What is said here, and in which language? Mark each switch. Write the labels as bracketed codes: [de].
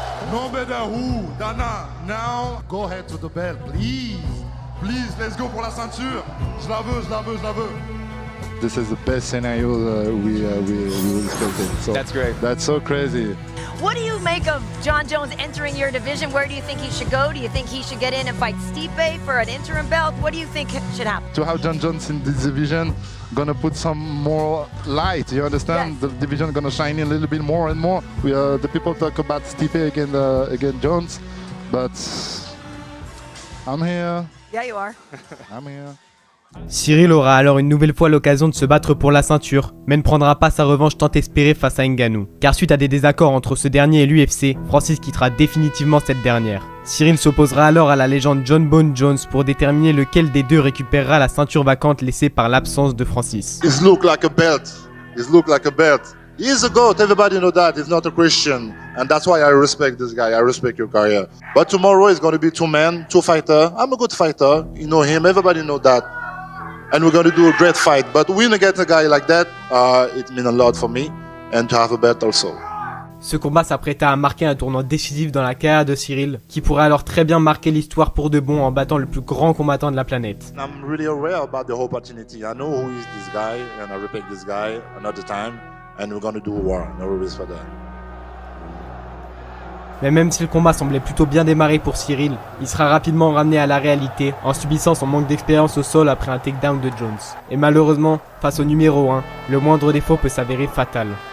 [en] No matter who, Dana, now go ahead to the bell, please. Please, let's go [fr] pour la ceinture. Je la veux, je la veux, je la veux. [en] This is the best scenario we expected. So that's great. That's so crazy. What do you make of John Jones entering your division? Where do you think he should go? Do you think he should get in and fight Stipe for an interim belt? What do you think should happen? To have John Jones in this division, gonna put some more light. You understand? Yes. The division gonna shine in a little bit more and more. The people talk about Stipe against Jones, but I'm here. Yeah, you are. I'm here. [fr] Cyril aura alors une nouvelle fois l'occasion de se battre pour la ceinture, mais ne prendra pas sa revanche tant espérée face à Ngannou. Car suite à des désaccords entre ce dernier et l'UFC, Francis quittera définitivement cette dernière. Cyril s'opposera alors à la légende John Bone Jones pour déterminer lequel des deux récupérera la ceinture vacante laissée par l'absence de Francis. [en] It look like a belt. It look like a belt. He's a GOAT, everybody know that. He's not a Christian. And that's why I respect this guy. I respect your career. But tomorrow is going to be two men, two fighters. I'm a good fighter. You know him. Everybody know that. And we're going to do a great fight. But when you get a guy like that, it means a lot for me. And to have a belt also. [fr] Ce combat s'apprêta à marquer un tournant décisif dans la carrière de Cyril, qui pourrait alors très bien marquer l'histoire pour de bon en battant le plus grand combattant de la planète. [en] I'm really aware about the opportunity. I know who is this guy, and I respect this guy another time. And we're going to do a war. No worries for that. [fr] Mais même si le combat semblait plutôt bien démarrer pour Cyril, il sera rapidement ramené à la réalité en subissant son manque d'expérience au sol après un takedown de Jones. Et malheureusement, face au numéro 1, le moindre défaut peut s'avérer fatal.